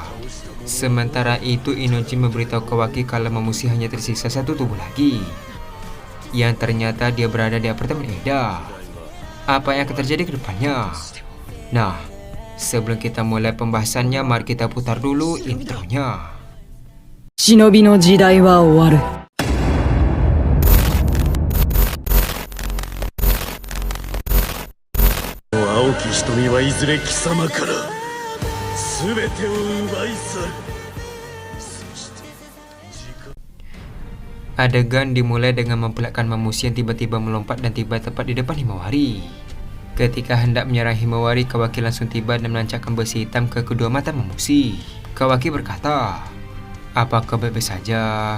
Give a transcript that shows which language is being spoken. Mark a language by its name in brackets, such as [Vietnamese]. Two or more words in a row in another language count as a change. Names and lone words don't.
[Indonesian] Sementara itu, Inoji memberitahu Kawaki kalau Mamushi hanya tersisa satu tubuh lagi, yang ternyata dia berada di apartemen Eda. Apa yang akan terjadi ke depannya? Nah, sebelum kita mulai pembahasannya, mari kita putar dulu intronya. [Japanese] 忍の時代は終わる. 蒼き瞳はいずれ貴様から全てを奪い去る. [Indonesian] Adegan dimulai dengan memperlihatkan Mamushi yang tiba-tiba melompat dan tiba tepat di depan Himawari. Ketika hendak menyerang Himawari, Kawaki langsung tiba dan menancapkan besi hitam ke kedua mata Mamushi. Kawaki berkata, "Apakah baik-baik saja?